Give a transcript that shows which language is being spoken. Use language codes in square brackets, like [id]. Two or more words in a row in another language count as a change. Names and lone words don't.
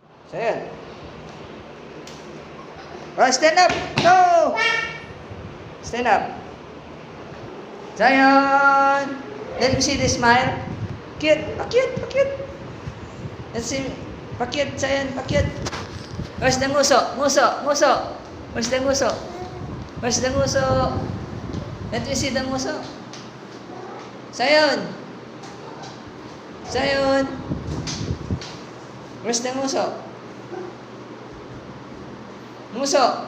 [en] So, yun. Oh, stand up! No! Stand up. Zion! Let me see the smile. Cute! [tl] Pakit! Pakit! [en] Let's see. [tl] Pakit, Zion! Pakit! [en] Where's the nguso? [tl] Nguso! Nguso! [en] Where's the nguso? Where's the nguso? Let me see the nguso. Zion! Zion! Where's the nguso? Nguso!